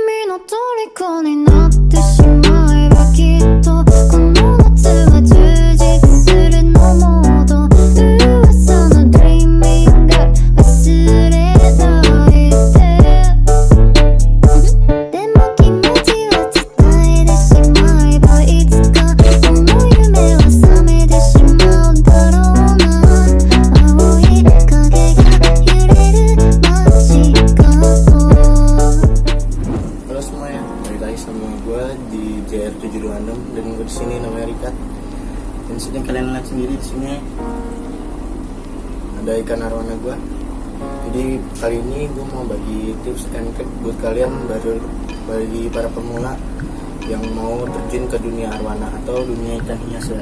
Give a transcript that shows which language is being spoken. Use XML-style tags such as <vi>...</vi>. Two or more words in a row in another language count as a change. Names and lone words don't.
<ja>の虜になってしまえばきっとこの夏は充実するのモード噂のドリーミング忘れないででも気持ちは伝えてしまえばいつかその夢は覚めてしまうだろうな青い影が揺れる街角</ja> <id>Halo semuanya, balik lagi sama gue di JR726 dan gue di sini namanya Rikat. Dan sini kalian lihat sendiri di sini ada ikan arwana gue. Jadi kali ini gue mau bagi</id> <en>tips and trick</en> <id>buat kalian bagi para pemula yang mau terjun ke dunia arwana atau dunia ikan hias ya.</id>